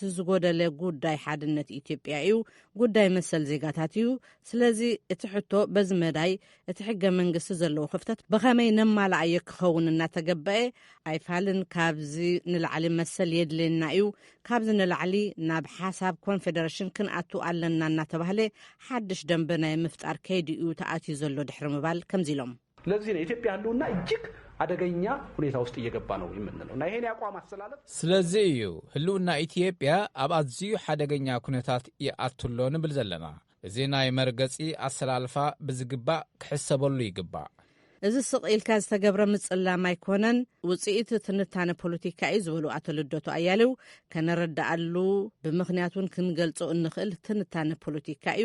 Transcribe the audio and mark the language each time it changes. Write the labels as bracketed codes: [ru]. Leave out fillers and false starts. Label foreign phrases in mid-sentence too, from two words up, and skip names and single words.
[ti] ዝጎደለ ጉዳይ ሓድነት ኢትዮጵያ እዩ። ጉዳይ መሰል ዜጋታት እዩ። ስለዚ እቲ ሕቶ በዚ መዳይ እቲ ሕገ መንግስቲ ዘለዎ ክፍተት ብኸመይ ነማልኣየ ክኸውን እናተገበአ ኣይፋልን። ካብዚ ንላዕሊ መሰል የድልየና እዩ። ካብዚ ንላዕሊ ናብ ሓሳብ ኮንፌደሬሽን ክንኣቱ ኣለና እናተባህለ ሓድሽ ደንበ ናይ ምፍጣር ከይዲ እዩ ተኣትዩ ዘሎ ድሕሪ ምባል ከምዚ ኢሎም። [am] ለዚህ ነው ኢትዮጵያ ህልውና እጅግ አደገኛ ሁኔታ ውስጥ እየገባ ነው የምንለው እና ይሄን ያቋም አስተላለፍ [ti] ስለዚ እዩ ህልውና ኢትዮጵያ ኣብ ኣዝዩ ሓደገኛ ኩነታት ይኣትሎ ንብል ዘለና። እዚ ናይ መርገፂ ኣሰላልፋ ብዝግባእ ክሕሰበሉ ይግባእ። እዚ ስቕኢልካ ዝተገብረ ምጽላም ኣይኮነን። ውጽኢት ትንታነ ፖለቲካ እዩ ዝበሉ አቶ ልደቱ አያሌው ከነረዳአሉ ብምኽንያቱን ክንገልጾ እንኽእል ትንታነ ፖለቲካ እዩ